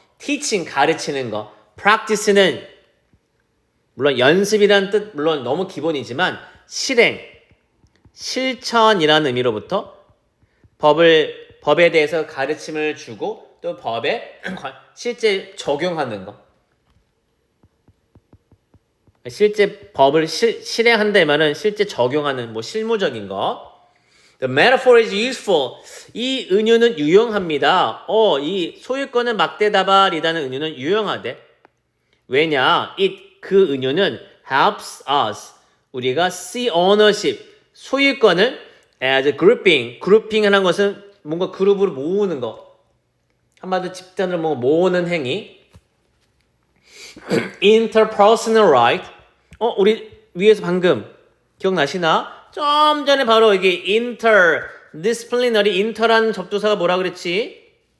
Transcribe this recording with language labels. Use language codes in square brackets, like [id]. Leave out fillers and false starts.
[ko] teaching 가르치는 거 practice는 물론 연습이란 뜻 물론 너무 기본이지만 실행 실천이라는 의미로부터 법에 대해서 가르침을 주고 또 법에 실제 적용하는 거 실제 법을 실행한다 말은 실제 적용하는 뭐 실무적인 거. [en] The metaphor is useful. [ko] 이 은유는 유용합니다. 이 소유권은 막대다발이라는 은유는 유용하대. 왜냐? 그 은유는 [en] helps us. [ko] 우리가 [en] see ownership. [ko] 소유권을 [en] as grouping. [ko] grouping이라는 것은 뭔가 그룹으로 모으는 거. 한마디로 집단으로 뭔가 모으는 행위. [en] interpersonal right. [ko] 우리 위에서 방금 기억나시나? 좀 전에 바로 이게 interdisciplinary, inter라는 접두사가 뭐라 그랬지?